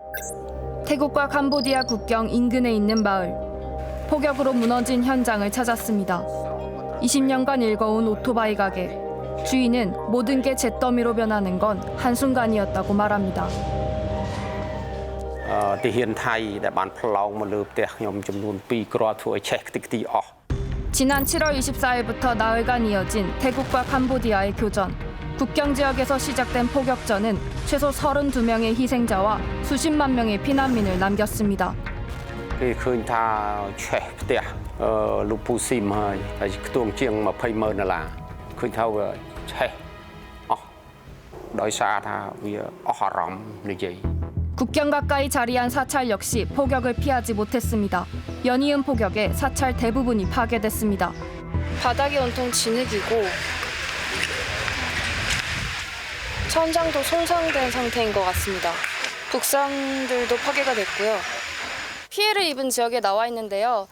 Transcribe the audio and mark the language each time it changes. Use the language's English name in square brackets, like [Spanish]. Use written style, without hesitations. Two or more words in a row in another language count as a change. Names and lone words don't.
[Korean] 태국과 캄보디아 국경 인근에 있는 마을. 폭격으로 무너진 현장을 찾았습니다. 20년간 일궈온 오토바이 가게. 주인은 모든 게 잿더미로 변하는 건 한순간이었다고 말합니다. [Khmer] ទាហានថៃដែលបានផ្លោងមកលើផ្ទះខ្ញុំចំនួន2គ្រាប់ធ្វើឲ្យឆេះខ្ទេចខ្ទីអស់ [Korean] 지난 7월 24일부터 나흘간 이어진 태국과 캄보디아의 교전. 국경 지역에서 시작된 폭격전은 최소 32명의 희생자와 수십만 명의 피난민을 남겼습니다. [Khmer] គេឃើញថាឆេះផ្ទះលោកពូស៊ីមហើយខ្ទង់ជាង$200,000ឃើញថាវាឆេះអស់ដោយសារថាវាអស់អារម្មណ៍និយាយ [Korean] 국경 가까이 자리한 사찰 역시 폭격을 피하지 못했습니다. 연이은 폭격에 사찰 대부분이 파괴됐습니다. 바닥이 온통 진흙이고 천장도 손상된 상태인 것 같습니다. 북상들도 파괴가 됐고요. 피해를 입은 지역에 나와 있는데요.